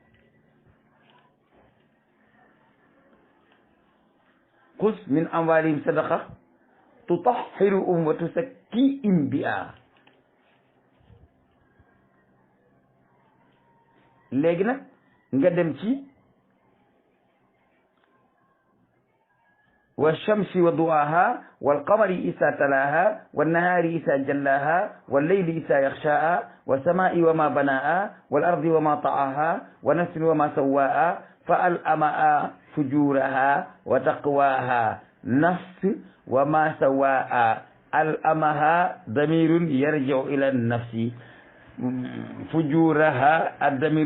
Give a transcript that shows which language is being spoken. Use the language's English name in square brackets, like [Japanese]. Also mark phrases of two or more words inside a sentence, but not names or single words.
[Arabic] خذ من أموالهم صدقة تطهرهم وتزكيهم بها. [Wolof] léegi nag nga dem ci [Arabic] والشمس وضحاها والقمر إذا تلاها والنهار إذا جلاها والليل إذا يغشاها والسماء وما بناها والأرض وما طحاها ونفس وما سواها فألهمها فجورها وتقواها نفس وما سواها ألهمها ضمير يرجع إلى النفس فجورها الضمير